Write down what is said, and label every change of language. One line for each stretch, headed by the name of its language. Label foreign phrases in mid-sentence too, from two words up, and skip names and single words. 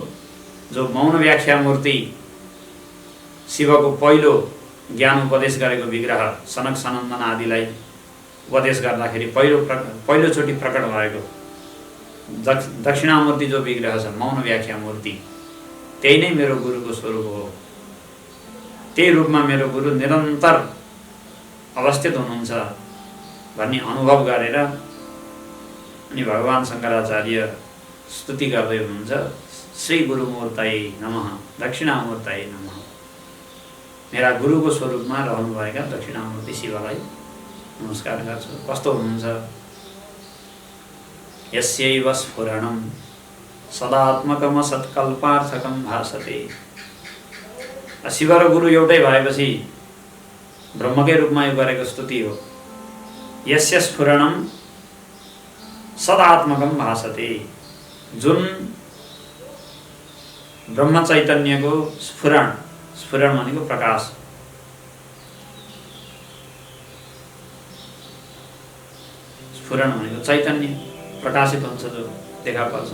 Nepali: जो मौन व्याख्या मूर्ति शिवको पहिलो ज्ञान उपदेश गरेको विग्रह सनक सनन्दन आदिलाई उपदेश गर्दाखेरि पहिलोचोटि प्रकट भएको दक्षिणामूर्ति जो विग्रह छ, मौन व्याख्या मूर्ति, त्यही नै मेरो गुरुको स्वरूप हो। त्यही रूपमा मेरो गुरु निरन्तर अवस्थित हुनुहुन्छ भन्ने अनुभव गरेर अनि भगवान् शङ्कराचार्य स्तुति गर्दै हुनुहुन्छ।
Sanskrit: श्री गुरुमूर्तये नमः, दक्षिणामूर्तये नमः।
Nepali: मेरा गुरुको स्वरूपमा रहनुभएका दक्षिणामूर्ति शिवलाई नमस्कार गर्छु। कस्तो हुनुहुन्छ?
Sanskrit: यस्यैव स्फुरणं सदात्मकम सत्कल्पार्थकम भासते।
Nepali: शिव र गुरु एउटै भएपछि ब्रह्मकै रूपमा यो गरेको स्तुति हो।
Sanskrit: यस्य स्फुरणं सदात्मकम भासते।
Nepali: जुन ब्रह्म चैतन्यको स्फुरण, स्फुरण भनेको प्रकाश, स्फुरण भनेको चैतन्य प्रकाशित हुन्छ जो देखा पर्छ।